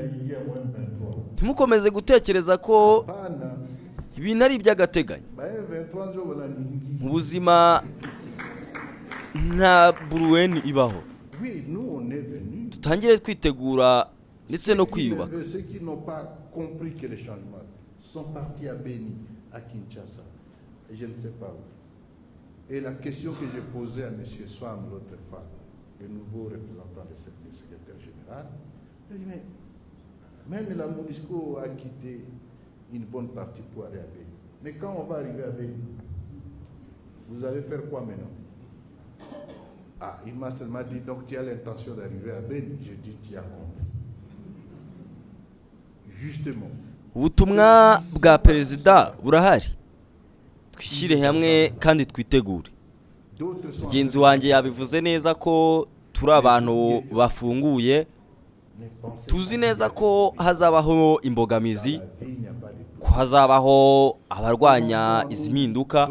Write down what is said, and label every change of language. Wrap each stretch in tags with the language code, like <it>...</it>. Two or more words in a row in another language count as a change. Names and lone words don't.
<rw>Ntimukomeze gutekereza ko ibintu ari iby'agateganyo. Mu buzima nta buruweni ibaho. Tutangire twitegura ndetse no kwiyubaka.</rw> <fr>Et la question que j'ai posée à M. Swam l'autre fois, le nouveau représentant de cette secrétaire général, je lui ai dit, mais même la MONUSCO a quitté une bonne partie pour aller à Beni. Mais quand on va arriver à Beni, vous allez faire quoi maintenant? Ah, il m'a seulement dit, donc tu as l'intention d'arriver à Beni. Je dis, tu as compris. Justement.</fr> <rw>Ubutumwa bwa perezida burahari. Twishyire hamwe kandi twitegure. Mugenzi wanjye yabivuze neza ko turi abantu bafunguye. Tuzi neza ko hazabaho imbogamizi, ko hazabaho abarwanya izi mpinduka.</rw>